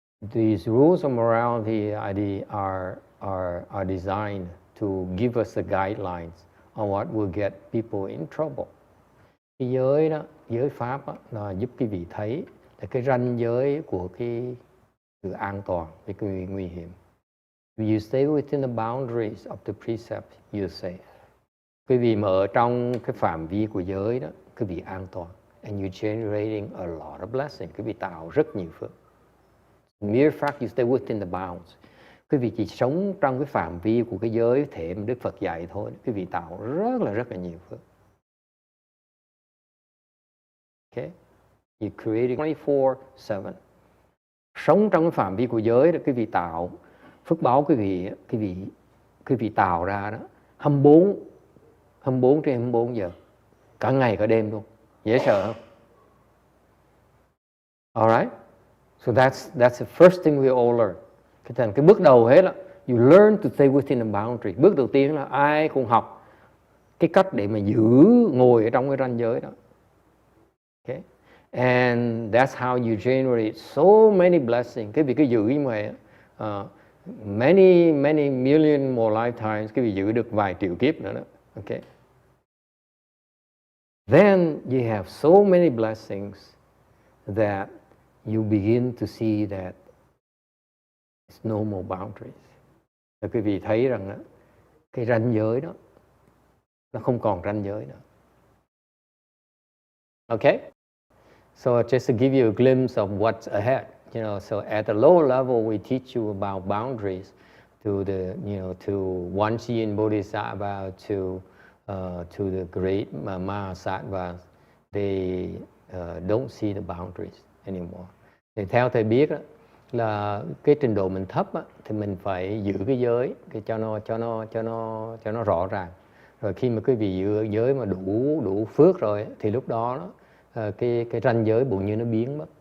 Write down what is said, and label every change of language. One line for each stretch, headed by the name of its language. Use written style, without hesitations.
English: These rules of morality are designed to give us the guidelines on what will get people in trouble.
Vietnamese: Cái giới đó, giới pháp đó, là giúp quý vị thấy là cái ranh giới của cái sự an toàn với cái nguy hiểm.
English: If you stay within the boundaries of the precepts, you're safe.
Vietnamese: Quý vị mà ở trong cái phạm vi của giới đó, quý vị an toàn.
English: And you're generating a lot of blessing.
Vietnamese: Quý vị tạo rất nhiều phước.
English: Mere fact you stay within the bounds.
Vietnamese: Quý vị chỉ sống trong cái phạm vi của cái giới thể mà Đức Phật dạy thôi, quý vị tạo rất là nhiều phước.
English: Okay? You're creating 24/7.
Vietnamese: Sống trong cái phạm vi của giới đó, quý vị tạo phước báo, quý vị tạo ra đó 24 trên 24 giờ, cả ngày cả đêm luôn. Dễ sợ không?
English: Alright? So that's the first thing we all learn.
Vietnamese: Cái bước đầu hết là
English: you learn to stay within the boundary.
Vietnamese: Bước đầu tiên là ai cũng học cái cách để mà ngồi ở trong cái ranh giới đó.
English: Okay? And that's how you generate so many blessings.
Vietnamese: Cái việc cứ giữ như vậy,
English: many million more lifetimes,
Vietnamese: cái việc giữ được vài triệu kiếp nữa đó.
English: Okay? Then you have so many blessings that you begin to see that it's no more boundaries.
Vietnamese: Và quý vị thấy rằng đó, cái ranh giới đó nó không còn ranh giới nữa.
English: Okay? So just to give you a glimpse of what's ahead, so at the lower level we teach you about boundaries to to One-Chien Bodhisattva, to the great Mahasattvas. They don't see the boundaries anymore.
Vietnamese: Thì theo thầy biết đó, là cái trình độ mình thấp á, thì mình phải giữ cái giới cho nó rõ ràng. Rồi khi mà quý vị giữ giới mà đủ phước rồi thì lúc đó cái ranh giới bụng như nó biến mất.